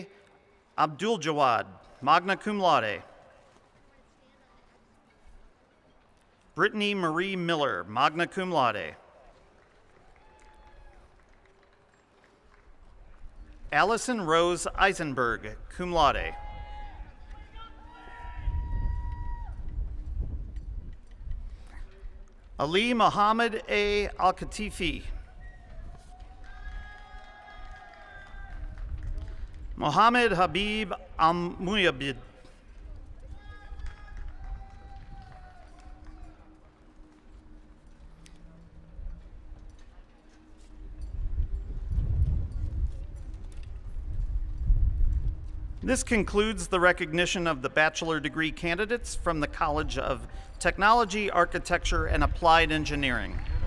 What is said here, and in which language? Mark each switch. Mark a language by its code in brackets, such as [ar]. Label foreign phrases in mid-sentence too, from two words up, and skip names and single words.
[en] Abdul Jawad, [la] magna cum laude. [en] Brittany Marie Miller, [la] magna cum laude. [en] Allison Rose Eisenberg, [la] cum laude. [en] Ali Muhammad A. Al-Khatifi. Mohammed Habib Al-Muyabid. This concludes the recognition of the bachelor degree candidates from the College of Technology, Architecture, and Applied Engineering.